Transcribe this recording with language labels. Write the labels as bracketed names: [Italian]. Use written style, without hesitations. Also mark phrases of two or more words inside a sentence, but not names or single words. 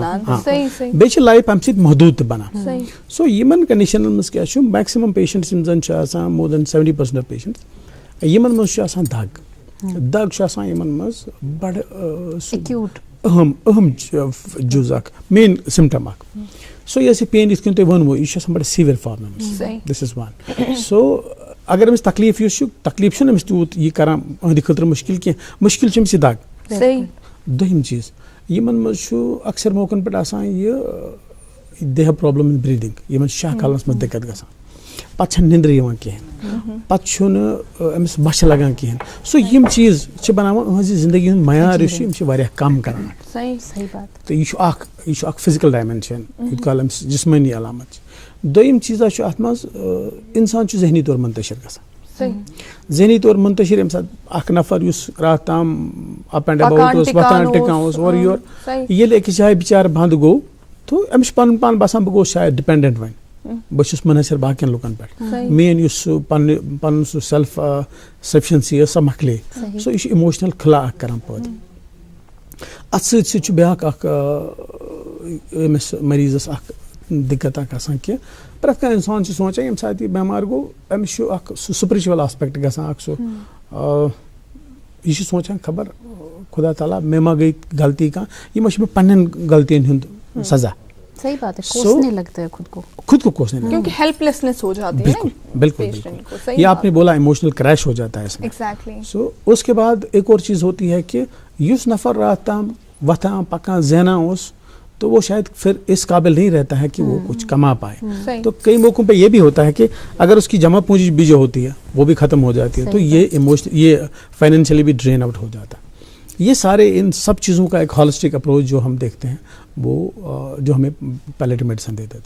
[Kashmiri] بیٚیہِ چھِ لایف امہِ سۭتۍ محدوٗد تہِ بنان. سو یِمن کنڈِشنن منٛز کیاہ چھُ میکسِمم پیشنٹس یِم زن چھِ آسان [English] more than 70% of patients [Kashmiri] یِمن منٛز چھُ آسان دگ چھُ آسان یِمن منٛز بڑٕ اہم جُز اکھ [English] main symptom [Kashmiri] اکھ. سو یۄس یہِ پین یِتھ کٔنۍ تۄہہِ ووٚنوٕ یہِ چھُ آسان بڑٕ سیٖویر فارم أمِس. [English] this is one. [Kashmiri] سو اگر أمِس تکلیٖف یُس چھُ تکلیٖف چھُنہٕ أمِس تیوٗت یہِ کران أہنٛدِ خٲطرٕ مُشکِل کینٛہہ مُشکِل چھُ أمِس یہِ دگ. دوٚیِم چیٖز یِمن منٛز چھُ اکثر موقعن پٮ۪ٹھ آسان یہِ [English] they have problem in breathing [Kashmiri] یِمن چھُ شاہ کھالنس منٛز دِقت گژھان پتہٕ چھنہٕ نِندرِ یِوان کِہینۍ پتہٕ چھُنہٕ أمِس بۄچھِ لگان کِہینۍ. سو یِم چیٖز چھِ بناوان أہنٛزِ زندگی ہُنٛد معیار یُس چھُ یِم چھِ واریاہ کم کران. تہٕ یہِ چھُ اکھ [English] physical dimension [Kashmiri] یوٗت کال أمِس جسمٲنی علامت چھِ. دوٚیِم چیٖزا چھُ اتھ منٛز انسان چھُ ذہنی طور منتشر گژھان. ذہنی طور منتشر ییٚمہِ ساتہٕ اکھ نفر یُس راتھ تام [English] up and about [Kashmiri] اوس وۄتھان ٹِکان اوس اورٕ یورٕ ییٚلہِ أکِس جایہِ بِچارٕ بنٛد گوٚو تو أمِس چھُ پنُن پان باسان بہٕ گوٚوُس شاید ڈِپٮ۪نڈنٹ وۄنۍ بہٕ چھُس مُنحصر باقین لُکن پٮ۪ٹھ میٲنۍ یُس سُہ پنُن سُہ [English] self sufficiency [Kashmiri] ٲس سۄ مۄکلے سو یہِ چھُ اِموشنل خلا اکھ کران پٲدٕ اتھ سۭتۍ سۭتۍ چھُ بیاکھ اکھ أمِس مریضس اکھ دِقت اکھ آسان کہِ پرٛٮ۪تھ کانٛہہ اِنسان چھُ سونٛچان ییٚمہِ ساتہٕ یہِ بٮ۪مار گوٚو أمِس چھُ اکھ سُہ [English] spiritual aspect [Kashmiri] گژھان اکھ سُہ یہِ چھُ سونٛچان خبر خدا تعالیٰ مےٚ ما گٔے غلطی کانٛہہ یہِ ما چھُ مےٚ پننٮ۪ن غلطین ہُنٛد سزا [Urdu] صحیح بات ہے کوسنے لگتا ہے خود کو کوسنے لگتا ہے کیونکہ ہیلپلیسنس ہو جاتی ہے بالکل بالکل یہ آپ نے بولا [English] emotional crash [Urdu] ہو جاتا ہے اس میں سو اس کے بعد ایک اور چیز ہوتی ہے کہ [Kashmiri] یس نفر رات تام وتھان پکان زینان اوس [Urdu] تو وہ شاید پھر اس قابل نہیں رہتا ہے کہ وہ کچھ کما پائے تو کئی موقعوں پہ یہ بھی ہوتا ہے کہ اگر اس کی جمع پونجی بھی جو ہوتی ہے وہ بھی ختم ہو جاتی ہے تو یہ فائنینشلی بھی [English] drain out [Urdu] ہو جاتا ہے. یہ سارے ان سب چیزوں کا ایک [English] holistic approach [Urdu] جو ہم دیکھتے ہیں وہ جو ہمیں [English] palliative medicine [Urdu] دے دیتا ہے.